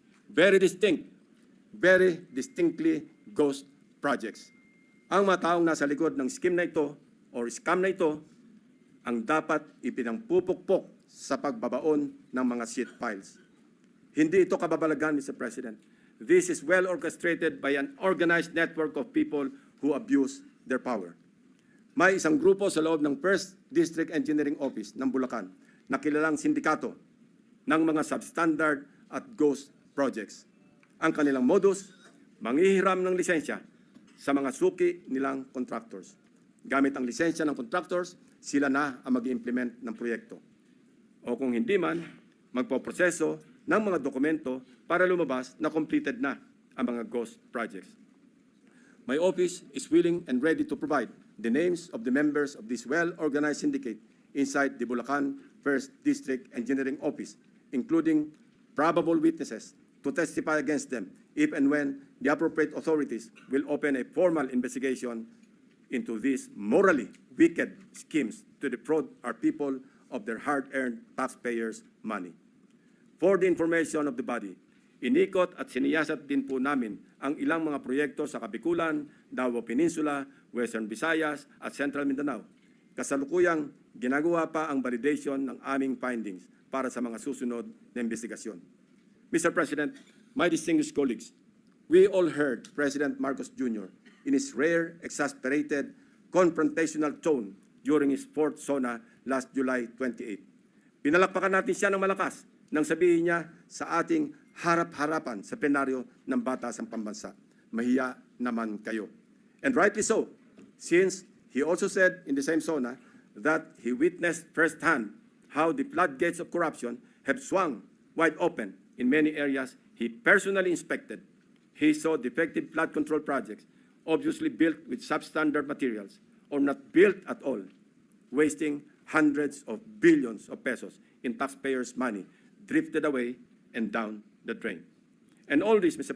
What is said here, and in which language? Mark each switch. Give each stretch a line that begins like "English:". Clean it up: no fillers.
English: Very distinct, very distinctly ghost projects.
Filipino: Ang mga taong nasa likod ng scheme na ito or scam na ito ang dapat ipinangpupukpok sa pagbabaon ng mga seat files. Hindi ito kababalagan, Mr. President.
English: This is well orchestrated by an organized network of people who abuse their power.
Filipino: May isang grupo sa loob ng First District Engineering Office ng Bulacan na kilalang sindikato ng mga substandard at ghost projects. Ang kanilang modus, manghihiram ng lisensya sa mga suki nilang contractors. Gamit ang lisensya ng contractors, sila na ang mag-implement ng proyekto. O kung hindi man, magpoproseso ng mga dokumento para lumabas na completed na ang mga ghost projects.
English: My office is willing and ready to provide the names of the members of this well-organized syndicate inside the Bulacan First District Engineering Office, including probable witnesses to testify against them if and when the appropriate authorities will open a formal investigation into these morally wicked schemes to defraud our people of their hard-earned taxpayers' money. For the information of the body,
Filipino: inikot at siniyasat din po namin ang ilang mga proyekto sa Kabikulan, Davao Peninsula, Western Visayas at Central Mindanao. Kasalukuyang ginagawa pa ang validation ng aming findings para sa mga susunod na investigasyon.
English: Mr. President, my distinguished colleagues, we all heard President Marcos Jr. in his rare, exasperated, confrontational tone during his fourth SONA last July 28.
Filipino: Pinalakpakan natin siya ng malakas nang sabihin niya sa ating harap-harapan sa plenaryo ng Batasang Pambansa, mahiya naman kayo. And rightly so, since he also said in the same SONA that he witnessed firsthand how the floodgates of corruption have swung wide open in many areas he personally inspected. He saw defective flood control projects, obviously built with substandard materials or not built at all, wasting hundreds of billions of pesos in taxpayers' money, drifted away and down the drain. And all this, Mr.